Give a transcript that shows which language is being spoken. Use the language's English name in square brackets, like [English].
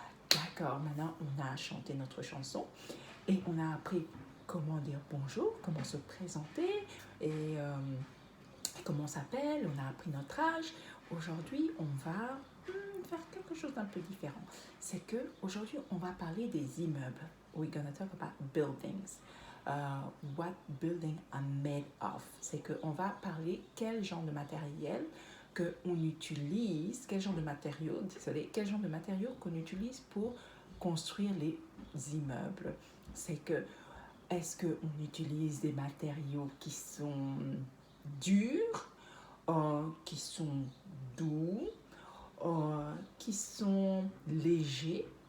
[French] D'accord, maintenant on a chanté notre chanson et on a appris comment dire bonjour, comment se présenter et comment on s'appelle, on a appris notre âge. Aujourd'hui, on va faire quelque chose d'un peu différent. C'est que aujourd'hui, on va parler des immeubles. [English] We're gonna talk about buildings. What buildings are made of. [French] C'est qu'on va parler quel genre de matériel qu'on utilise, quel genre de matériaux, désolé, quel genre de matériaux qu'on utilise pour construire les immeubles. C'est que est-ce qu'on utilise des matériaux qui sont durs, qui sont doux, qui sont légers?